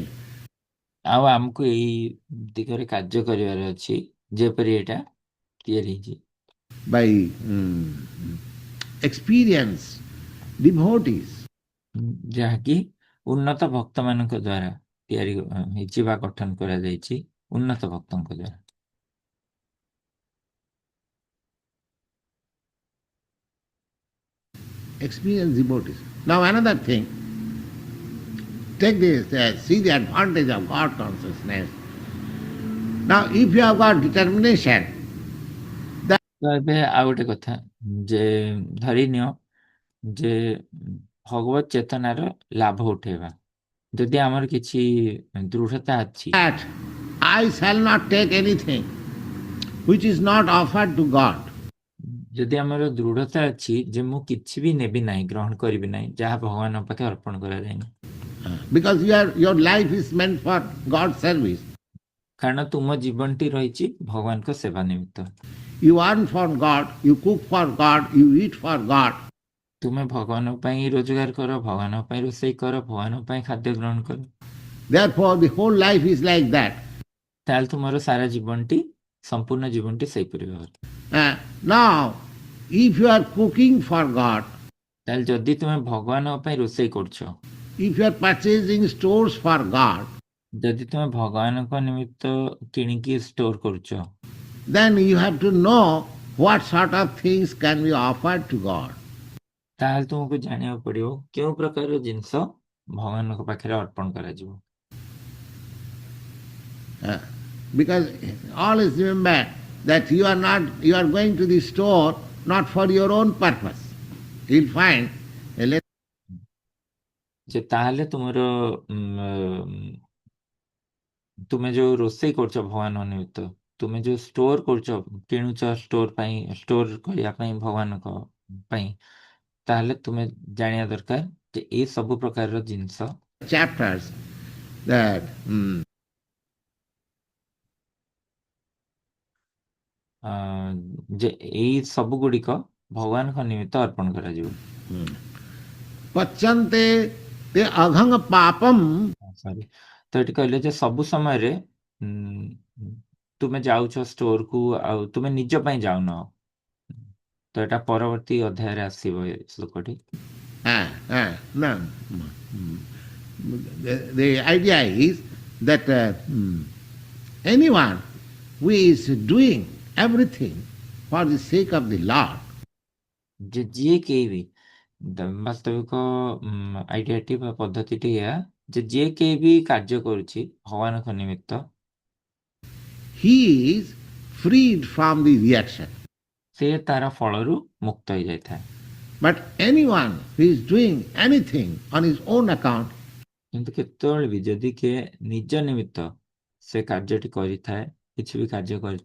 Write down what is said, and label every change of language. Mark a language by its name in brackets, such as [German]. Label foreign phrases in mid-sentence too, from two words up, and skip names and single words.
[Odia] ଆଉ ଆମକୁ ଏଇ ଦିଗରେ କାର୍ଯ୍ୟ କରିବାର ଅଛି ଯେପରି ଏଟା ତିଆରି ହେଇଛି [English] By experienced devotees. [Odia] ଯାହାକି ଉନ୍ନତ ଭକ୍ତମାନଙ୍କ ଦ୍ୱାରା ତିଆରି ହେଇଛି ବା ଗଠନ କରାଯାଇଛି ଉନ୍ନତ ଭକ୍ତଙ୍କ ଦ୍ୱାରା। [English] Experienced devotees. Now another thing, take this, see the advantage of God consciousness. Now if you have got determination, [Odia] ତ ଏବେ ଆଉ ଗୋଟେ କଥା ଯେ ଧରି ନିଅ ଯେ ଭଗବତ ଚେତନାର ଲାଭ ଉଠେଇବା, ଯଦି ଆମର କିଛି ଦୃଢ଼ତା ଅଛି [English] that I shall not take anything which is not offered to God. [Odia] ଯଦି ଆମର ଦୃଢ଼ତା ଅଛି ଯେ ମୁଁ କିଛି ବି ନେବି ନାହିଁ, ଗ୍ରହଣ କରିବି ନାହିଁ ଯାହା ଭଗବାନଙ୍କ ପାଖେ ଅର୍ପଣ କରାଯାଇନି, [English] Because your life is meant for God's service. [Odia] କାରଣ ତୁମ ଜୀବନଟି ରହିଛି ଭଗବାନଙ୍କ ସେବା ନିମିତ୍ତ। [English] You earn for God, you cook for God, you eat for God. [Odia] ତୁମେ ଭଗବାନଙ୍କ ପାଇଁ ରୋଜଗାର କର, ଭଗବାନଙ୍କ ପାଇଁ ରୋଷେଇ କର, ଭଗବାନଙ୍କ ପାଇଁ ଖାଦ୍ୟ ଗ୍ରହଣ କର, [English] Therefore the whole life is like that. [Odia] ତାହେଲେ ତୁମର ସାରା ଜୀବନଟି ସମ୍ପୂର୍ଣ୍ଣ ଜୀବନଟି ସେହିପରି ଭାବରେ। [English] Now if you are cooking for God, [Odia] ତାହେଲେ ଯଦି ତୁମେ ଭଗବାନଙ୍କ ପାଇଁ ରୋଷେଇ କରୁଛ, [English] if you are purchasing stores for God, [Odia] ଯଦି ତୁମେ ଭଗବାନଙ୍କ ନିମିତ୍ତ କିଣିକି ଷ୍ଟୋର କରୁଛ, [English] then you have to know what sort of things can be offered to God. [Odia] ତାହେଲେ ତୁମକୁ ଜାଣିବାକୁ ପଡ଼ିବ କେଉଁ ପ୍ରକାରର ଜିନିଷ ଭଗବାନଙ୍କ ପାଖରେ ଅର୍ପଣ କରାଯିବ। [English] Because always remember that you are going to the store not for your own purpose. You'll find [Odia] ଯେ ତାହେଲେ ତୁମେ ଯୋଉ ରୋଷେଇ କରୁଛ ଭଗବାନଙ୍କ ନିମିତ୍ତ, ତୁମେ ଯୋଉ ଷ୍ଟୋର କରୁଛ, କିଣୁଛ ଷ୍ଟୋର କରିବା ପାଇଁ ଭଗବାନଙ୍କ ପାଇଁ, ତାହେଲେ ତୁମେ ଜାଣିବା ଦରକାର ଯେ ଏଇ ସବୁ ପ୍ରକାରର ଜିନିଷ [English] chapters that [Odia] ଯେ ଏଇ ସବୁ ଗୁଡ଼ିକ ଭଗବାନଙ୍କ ନିମିତ୍ତ ଅର୍ପଣ କରାଯିବ। [Sanskrit] pachante te aghang papam. [Odia] ସରି, ତ ଏଠି କହିଲେ ଯେ ସବୁ ସମୟରେ ତୁମେ ଯାଉଛ ଷ୍ଟୋରକୁ ଆଉ ତୁମେ ନିଜ ପାଇଁ ଯାଉନ, ତ ଏଟା ପରବର୍ତ୍ତୀ ଅଧ୍ୟାୟରେ ଆସିବ ଏ ଶ୍ଲୋକଟି। [English] No. The idea is that anyone who is doing everything for the sake of the Lord, [Odia] ଯେ ଯିଏ କେହି ବି ବାସ୍ତବିକ ଆଇଡିଆଟି ବା ପଦ୍ଧତିଟି ଏହା ଯେ ଯିଏ କେହି ବି କାର୍ଯ୍ୟ କରୁଛି ଭଗବାନଙ୍କ ନିମିତ୍ତ, [English] he is freed from the reaction. [Odia] ସେ ତାର ଫଳରୁ ମୁକ୍ତ ହେଇଯାଇଥାଏ। [English] But anyone who is doing anything on his own account, [Odia] କିନ୍ତୁ କେତେବେଳେ ବି ଯଦି କିଏ ନିଜ ନିମିତ୍ତ ସେ କାର୍ଯ୍ୟଟି କରିଥାଏ, କିଛି ବି କାର୍ଯ୍ୟ କରିଥାଏ,